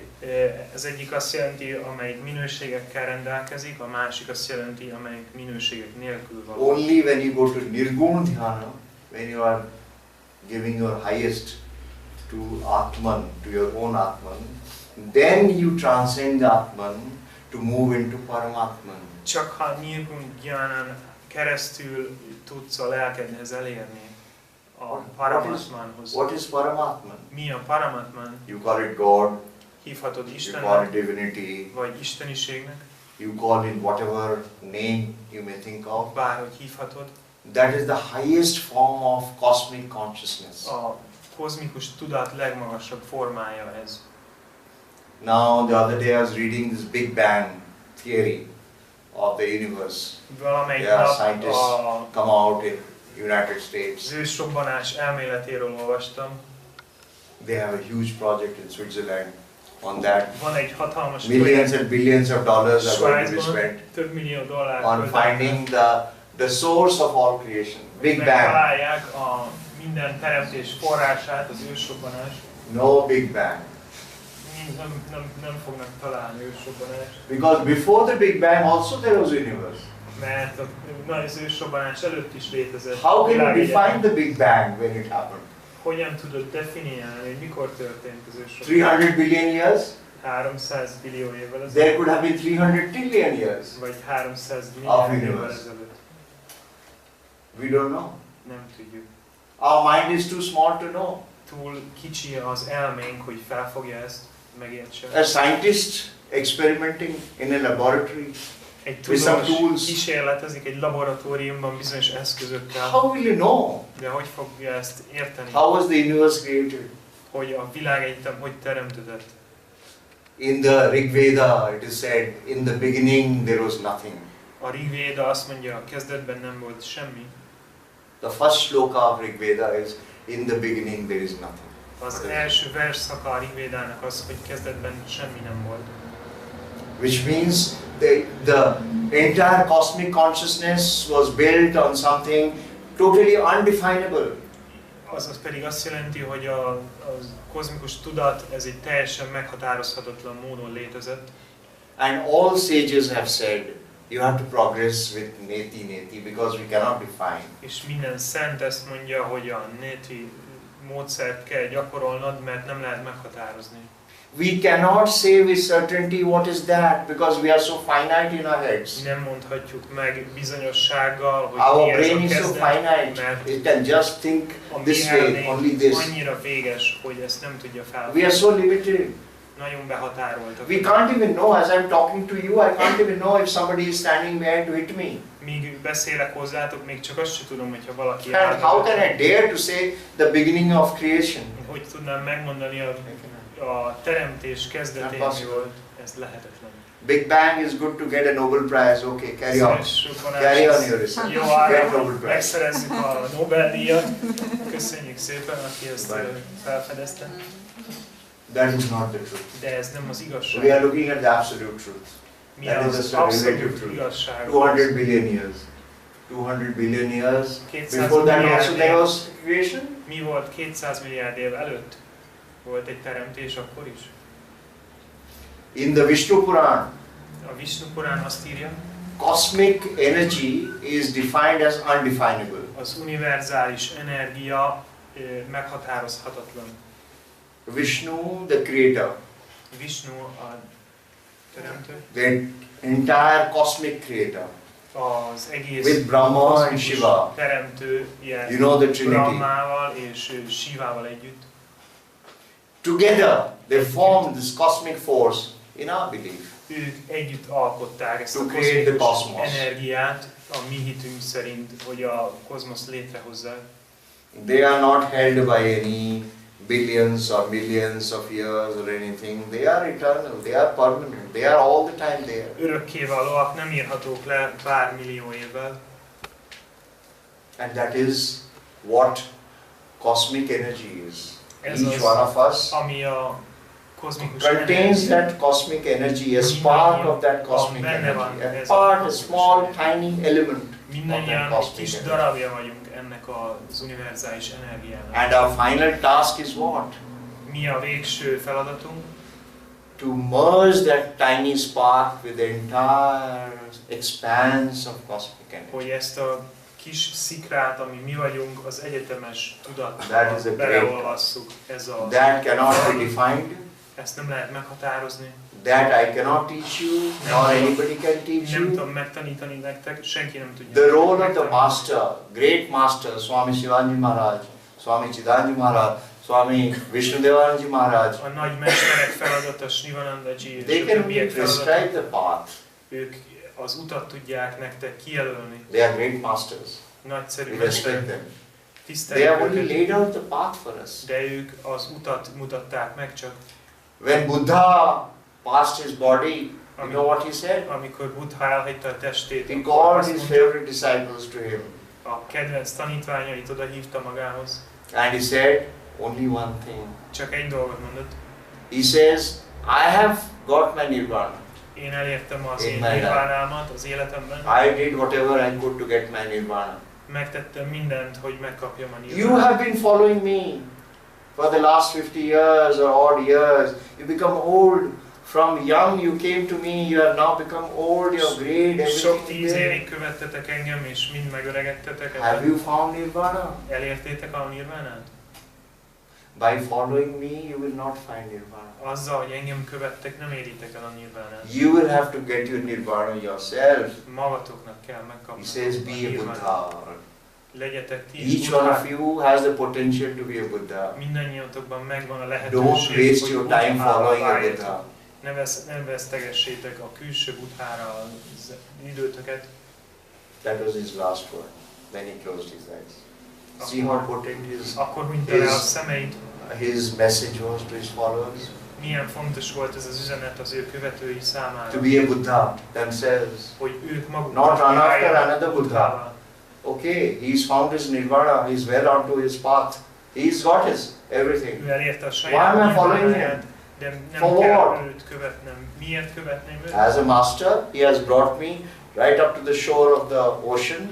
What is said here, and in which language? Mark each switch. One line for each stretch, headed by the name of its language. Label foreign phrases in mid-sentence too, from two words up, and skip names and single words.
Hungarian: Ez egyik azt jelenti, amelyik minőségekkel rendelkezik, a másik azt jelenti, amelyik minőségek nélkül való.
English: Only when you go to
Sanskrit: Nirgun Dhyana,
English: when you are giving your highest to Atman, to your own Atman, then you transcend the Atman to move into Paramatman.
Hungarian: Csak ha
Sanskrit: nirgun dhyánán
Hungarian: keresztül tudsz a lelkedhez elérni a Paramatmanhoz.
English: What is Paramatman?
Hungarian: Mi a Paramatman?
English: You call it God,
Hungarian: Hívhatod
English: you call it
Hungarian: Istennek,
English: divinity,
Hungarian: vagy isteniségnek,
English: you call it whatever name you may think of.
Hungarian: bárhogy hívhatod.
English: That is the highest form of cosmic consciousness.
Hungarian: A kozmikus tudat legmagasabb formája ez.
English: Now, the other day I was reading this Big Bang theory of the universe.
Hungarian: Valamelyik
English: Yeah,
Hungarian: nap
English: scientists come out in United States.
Hungarian: az ősrobbanás elméletéről olvastam.
English: They have a huge project in Switzerland on that.
Hungarian: Van egy hatalmas
English: Millions and billions of dollars are going to be
Hungarian: Svájcban,
English: spent
Hungarian: több millió dollár
English: on finding the source of all creation. Big Bang.
Hungarian: Megtalálják a minden teremtés forrását, az ősrobbanás.
English: No Big Bang.
Hungarian: Nem fognak találni ősrobbanást.
English: Because before the Big Bang also there was universe.
Hungarian: Mert az ősrobbanás előtt is létezett.
English: How can you define the Big Bang when it happened?
Hungarian: Hogyan tudod definiálni, hogy mikor történt az ősrobbanás?
English: 300 billion years?
Hungarian: 300 billió évvel ezelőtt.
English: There could have been 300 trillion years.
Hungarian: Vagy 300 milliárd évvel ezelőtt.
English: We don't know.
Hungarian: Nem tudjuk.
English: Our mind is too small to know.
Hungarian: Túl kicsi az elménk, hogy felfogja ezt, megértse.
English: A scientist experimenting in a laboratory
Hungarian: Egy
English: with some
Hungarian: tudós
English: tools.
Hungarian: kísérletezik egy laboratóriumban bizonyos eszközökkel.
English: How will you know?
Hungarian: De hogy fogja ezt érteni?
English: How was the universe created?
Hungarian: Hogy a világegyetem hogy teremtődött?
English: In the Rig Veda it is said, in the beginning there was nothing.
Hungarian: A Rig Veda azt mondja, a kezdetben nem volt semmi.
English: The first shloka of Rig Veda is, in the beginning there is nothing.
Hungarian: Az első versszaka a Rig Védának az, hogy kezdetben semmi nem volt.
English: Which means the entire cosmic consciousness was built on something totally undefinable.
Hungarian: Az pedig azt jelenti, hogy a kozmikus tudat, ez egy teljesen meghatározhatatlan módon létezett.
English: And all sages have said, you have to progress with neti because we cannot define.
Hungarian: És minden szent ezt mondja, hogy a neti módszert kell gyakorolnod, mert nem lehet meghatározni.
English: We cannot say with certainty what is that because we are so finite in our heads.
Hungarian: Nem mondhatjuk meg bizonyossággal, hogy
English: Our
Hungarian: mi ez
English: brain
Hungarian: a
English: is so
Hungarian: kezdet,
English: finite,
Hungarian: mert
English: it can just think
Hungarian: a mi
English: this way,
Hungarian: elménk
English: only this.
Hungarian: annyira véges, hogy ezt nem tudja
English: We are
Hungarian: felfogni.
English: so limited.
Hungarian: Nagyon behatároltak.
English: We can't even know, as I'm talking to you, I can't even know if somebody is standing behind to hit me.
Hungarian: Míg beszélek hozzátok, még csak azt sem tudom, hogyha valaki
English: And how can I dare to say the beginning of creation?
Hungarian: hogy tudnám megmondani a teremtés kezdetén mi volt, ez lehetetlen.
English: Big Bang is good to get a Nobel Prize. Okay, carry on. Carry on your research.
Hungarian: Jó,
English: Get
Hungarian: arra,
English: Nobel
Hungarian: hogy
English: Prize.
Hungarian: megszerezzük a Nobel-díjat. Köszönjük szépen, aki ezt felfedezte.
English: That is not the truth.
Hungarian: De ez nem az igazság.
English: We are looking at the absolute truth.
Hungarian: Mi
English: That is
Hungarian: az
English: a relative
Hungarian: abszolút
English: truth.
Hungarian: igazság?
English: 200 billion years. 200 billion years.
Hungarian: 200
English: Before that
Hungarian: milliárd
English: also there
Hungarian: év.
English: was creation.
Hungarian: Mi volt 200 milliárd év előtt? Volt egy teremtés akkor is?
English: In the Vishnu Puran,
Hungarian: A Vishnu Purán azt írja,
English: cosmic energy is defined as undefinable.
Hungarian: az univerzális energia meghatározhatatlan.
English: Vishnu, the creator,
Hungarian: Vishnu a teremtő,
English: the entire cosmic creator,
Hungarian: az egész
English: with Brahma and
Hungarian: kozmikus
English: Shiva.
Hungarian: teremtő, ilyen
English: You know the Trinity.
Hungarian: Brahmával és Shivával együtt.
English: Together they formed this cosmic force in our belief.
Hungarian: Ők együtt alkották ezt
English: To
Hungarian: a
English: create the
Hungarian: kozmikus
English: cosmos.
Hungarian: energiát, a mi hitünk szerint, hogy a kozmosz létrehozzák.
English: They are not held by any billions or millions of years or anything. They are eternal, they are permanent, they are all the time there.
Hungarian: Örökkévalóak, nem írhatók le pár millió évvel.
English: And that is what cosmic energies.
Hungarian: Ez
English: Each
Hungarian: az,
English: one of us
Hungarian: ami a kozmikus
English: contains
Hungarian: energia.
English: that cosmic energy, a spark of that cosmic energy, a part, a small, tiny element of that
Hungarian: Mindannyian egy
English: cosmic
Hungarian: kis
English: energy.
Hungarian: darabja vagyunk ennek az univerzális energiának.
English: And our final task is what?
Hungarian: Mi a végső feladatunk?
English: To merge that tiny spark with the entire expanse of cosmic energy.
Hungarian: Hogy ezt a kis szikrát, ami mi vagyunk, az egyetemes
English: That is
Hungarian: tudatba
English: a great
Hungarian: beleolvasszuk. Ez a
English: That cannot be defined.
Hungarian: ezt nem lehet meghatározni.
English: That I cannot teach you, nor anybody can teach
Hungarian: Nem
English: you.
Hungarian: tudom megtanítani nektek, senki nem tudja.
English: The role of the
Hungarian: megtanítani.
English: master, great master, Swami Sivananda Maharaj, Swami Chidananda Maharaj, Swami Vishnudevanand Maharaj,
Hungarian: A nagy mesterek feladata, Sivanandaji
English: they
Hungarian: és a
English: can only
Hungarian: többiek
English: prescribe
Hungarian: feladata,
English: the path.
Hungarian: ők az utat tudják nektek kijelölni.
English: They are great masters.
Hungarian: Nagyszerű
English: We respect
Hungarian: mesterek,
English: them. They
Hungarian: tiszteljük
English: have only
Hungarian: őket,
English: laid out the path for us.
Hungarian: de ők az utat mutatták meg csak.
English: When Buddha passed his body, you know what he said?
Hungarian: Amikor Buddha elhagyta a testét,
English: He
Hungarian: akkor
English: called
Hungarian: azt
English: his
Hungarian: mondta,
English: favorite disciples to him.
Hungarian: a kedvenc tanítványait oda hívta magához.
English: And he said only one thing.
Hungarian: Csak egy dolgot mondott.
English: He says, I have got my nirvana.
Hungarian: Én elértem az
English: In
Hungarian: én
English: my life.
Hungarian: nirvánámat az életemben.
English: I did whatever I could to get my nirvana.
Hungarian: Megtettem mindent, hogy megkapjam a
English: You
Hungarian: nirvánát.
English: have been following me for the last 50 years or odd years. You become old. From young you came to me, you have now become old, you're great,
Hungarian: Sok
English: everything is
Hungarian: tíz
English: there.
Hungarian: évig követtetek engem, és mind megöregedtetek.
English: Have you found nirvana?
Hungarian: Elértétek a nirvánát?
English: By following me, you will not find nirvana.
Hungarian: Azzal, hogy engem követtek, nem éritek el a nirvánát.
English: You will have to get your nirvana yourself.
Hungarian: Magatoknak kell megkapni.
English: He says, be a Buddha.
Hungarian: Legyetek ti is
English: Each one
Hungarian: Buddhák.
English: of you has the potential to be a Buddha.
Hungarian: Mindannyiatokban megvan a
English: Don't
Hungarian: lehetőség,
English: waste
Hungarian: hogy
English: your time
Hungarian: Buddhává
English: following a
Hungarian: váljatok.
English: Buddha.
Hungarian: Ne vesztegessétek a külső Buddhára az időtöket.
English: That was his last word. Then he closed his eyes. See how potent
Hungarian: Akkor hunyta le a szemeit.
English: his message was to his followers.
Hungarian: Milyen fontos volt ez az üzenet az ő követői számára.
English: To be a Buddha themselves.
Hungarian: Hogy ők maguk
English: Not run after another Buddha. Okay, he's found his nirvana, he's well onto his path. He's got his everything.
Hungarian: Ő elérte a
English: Why
Hungarian: saját
English: am I following
Hungarian: nirvánáját, de nem
English: For
Hungarian: kell
English: what?
Hungarian: őt követnem. Miért követném őt?
English: As a master, he has brought me right up to the shore of the ocean.